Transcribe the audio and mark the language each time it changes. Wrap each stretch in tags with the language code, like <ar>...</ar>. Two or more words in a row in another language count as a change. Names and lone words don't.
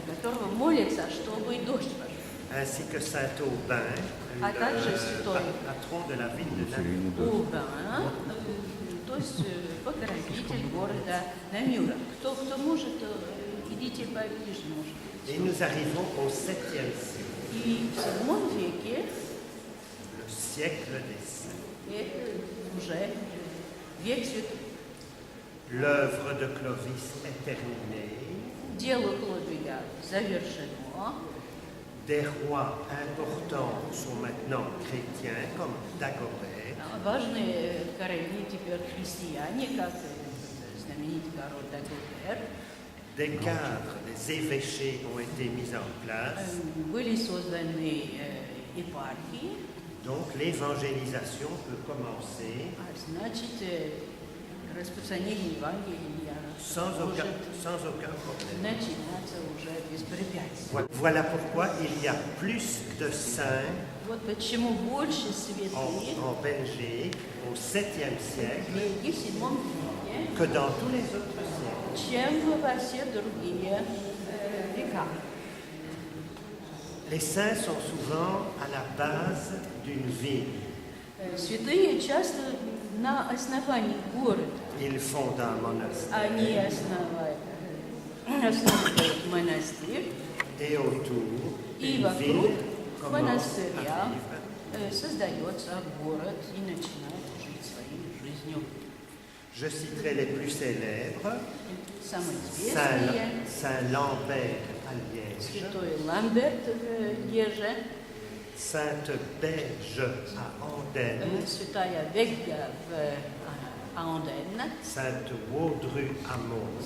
<ru>которого молится, чтобы и дождь пошел.</ru> <fr>ainsi que Saint Aubin,</fr> <ru>А</ru> <fr>le</fr> <ru>также святой</ru> <fr>patron de la ville de Namur.</fr> <ru>Урбан, то есть покровитель города Намюра. Кто может, идите поближе, может.</ru> <fr>Et nous arrivons au 7e siècle,</fr> <ru>И в VII веке</ru> <fr>le siècle des saints.</fr> <ru>это уже век святых.</ru> <fr>L'œuvre de Clovis est terminée.</fr> <ru>Дело Хлодвига завершено.</ru> <fr>Des rois importants sont maintenant chrétiens, comme Dagobert.</fr> <ru>Важные короли теперь христиане, как знаменитый король Дагобер.</ru> <fr>Des cadres, des évêchés ont été mis en place.</fr> <ru>Были созданы епархии,</ru> <fr>Donc l'évangélisation peut commencer</fr> <ru>а значит, распространение Евангелия</ru> <fr>sans aucun problème.</fr> <ru>начинаться уже без препятствий.</ru> <fr>Voilà pourquoi il y a plus de saints</fr> <ru>Вот почему больше святых</ru> <fr>en Belgique au 7e</fr> <ru>в</ru> <fr>siècle</fr> <ru>Бельгии в VII веке,</ru> <fr>que dans tous les autres siècles.</fr> <ru>чем во все другие века.</ru> <fr>Les saints sont souvent à la base d'une ville.</fr> <ru>Святые часто на основании города.</ru> <fr>Ils fondent un monastère</fr> <ru>Они основывают монастырь,</ru> <fr>et autour,</fr> <ru>и</ru> <fr>une</fr> <ru>вокруг</ru> <fr>ville commence</fr> <ru>монастыря</ru> <fr>à vivre.</fr> <ru>создается город и начинает жить своей жизнью.</ru> <fr>Je citerai les plus célèbres.</fr> <ru>Самые известные</ru> <fr>Saint Lambert à Liège,</fr> <ru>святой Ламберт в Леже,</ru> <fr>Sainte Berge à Andenne,</fr> <ru>святая Вегга в Анден,</ru> <fr>Sainte Waudru à Mons,</fr>